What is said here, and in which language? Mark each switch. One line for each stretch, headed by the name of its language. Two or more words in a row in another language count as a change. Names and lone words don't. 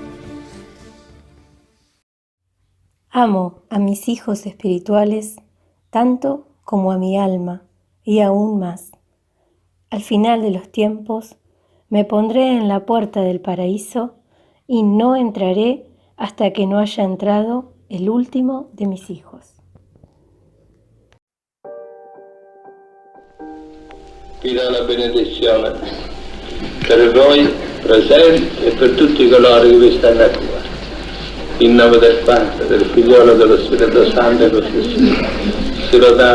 Spanish: Amo a mis hijos espirituales tanto como a mi alma y aún más. Al final de los tiempos me pondré en la puerta del paraíso y no entraré hasta que no haya entrado el último de mis hijos.
Italian: Vi do la benedizione per voi presenti e per tutti coloro che vi stanno a cuore. In nome del Padre, del Figliolo e dello Spirito Santo e così sia.